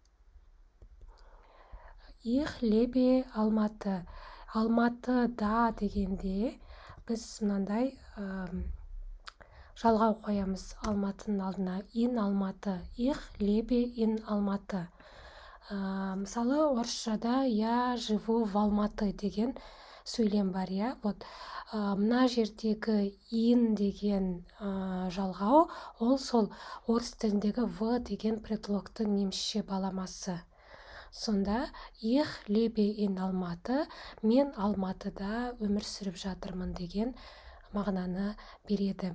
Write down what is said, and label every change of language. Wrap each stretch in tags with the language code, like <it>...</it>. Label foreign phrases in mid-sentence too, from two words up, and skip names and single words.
<de>Ich lebe Алматы.</de> <kk>Алматыда дегенде біз мынандай жалғау қоямыз Алматының алдына.</kk> <de>Ин Алматы. Их лебе ин Алматы.</de> <kk>Мысалы, орысшада я живу в Алматы деген сөйлем бар, мына жердегі ин деген жалғау, ол сол орыс тіліндегі в деген предлогтың немісше баламасы. Сонда</kk> <de>ich lebe in Алматы,</de> <kk>мен Алматыда өмір сүріп жатырмын деген мағынаны береді.</kk>